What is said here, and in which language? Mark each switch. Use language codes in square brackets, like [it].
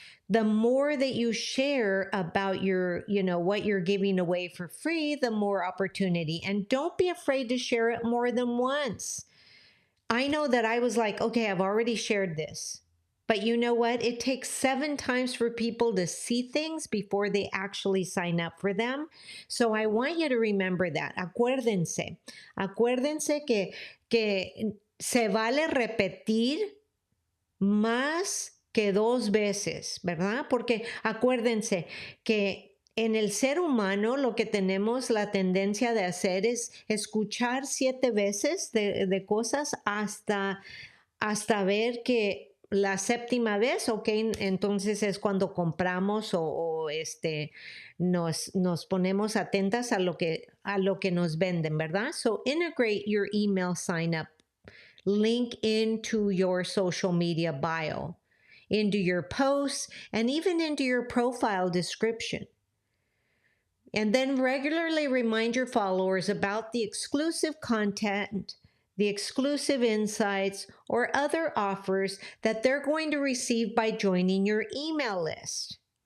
[en] The more that you share about your, what you're giving away for free, the more opportunity. And don't be afraid to share it more than once. I know that I was like, okay, I've already shared this. But you know what? It takes 7 times for people to see things before they actually sign up for them. So I want you to remember that. [es] Acuérdense que se vale repetir más que 2 veces, ¿verdad? Porque acuérdense que en el ser humano lo que tenemos la tendencia de hacer es escuchar 7 veces de cosas hasta ver que la séptima vez, ok, entonces es cuando compramos o nos ponemos atentas a lo que nos venden, ¿verdad? [en] So integrate your email sign up link into your social media bio, into your posts, and even into your profile description. And then regularly remind your followers about the exclusive content, the exclusive insights, or other offers that they're going to receive by joining your email list.